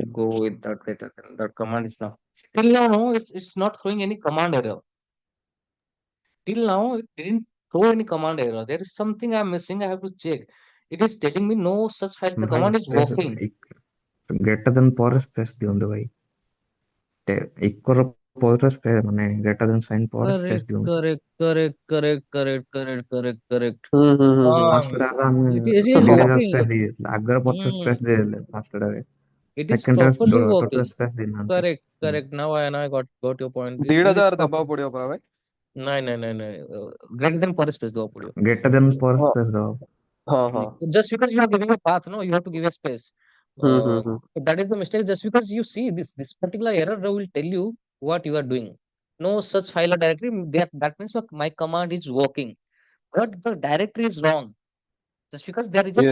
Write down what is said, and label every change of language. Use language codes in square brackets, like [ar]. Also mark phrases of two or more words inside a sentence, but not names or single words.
[en] to go with that greater than. That command is not. Till now, no, it's not throwing any command error. Till now, it didn't throw any command error. There is something I'm missing. I have to check. It is telling me no such file. The भाई command is space working. greater than [or] ପରେ space ଦିଅନ୍ତୁ ଭାଇ equal ପରେ space ମାନେ [en] greater than sign [or] ପରେ space ଦିଅନ୍ତୁ [en] Correct. [or] first ଟା ଆମେ [en] It is [or] ଦିଟା [en] working. [or] space ଦେଇଦେଲେ ଆଗରେ ପଛରେ Hmm. space ଦେଇଦେଲେ first ଟାରେ [en] It is [or] second ଟା [en] properly total working. [or] space ଦେଇନାହାନ୍ତି [en] Correct. Now I got your point. It 1000 is [or] ଦେବାକୁ ପଡିବ ପରା ଭାଇ। [en] no. Greater than [or] ପରେ space ଦେବାକୁ ପଡିବ. [en] greater than [or] ପରେ ହଁ space ଦବ ହଁ। [en] Just because you are giving a path, no, you have to give a space. That is the mistake. Just because you see this particular error will tell you what you are doing. No such file or directory. That means my command is working, but the directory is wrong. Just because there is a